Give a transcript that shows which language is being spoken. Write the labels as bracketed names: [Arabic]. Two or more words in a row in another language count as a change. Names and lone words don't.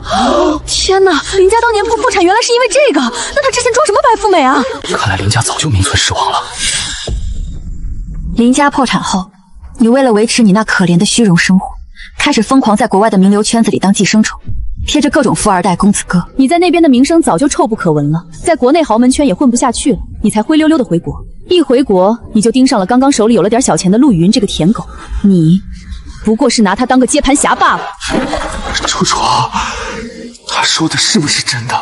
[Chinese] 天哪，林家當年破產原來是因為這個，那他之前裝什麼白富美啊？看來林家早就名存實亡了。林家破產後，你為了維持你那可憐的虛榮生活，開始瘋狂在國外的名流圈子裡當寄生蟲，貼着各種富二代公子哥。你在那邊的名聲早就臭不可聞了，在國內豪門圈也混不下去了，你才灰溜溜的回國。一回國，你就盯上了剛剛手裡有了點小錢的陸羽雲這個舔狗，你不過是拿他當個接盤俠罷了。楚楚，他說的是不是真的？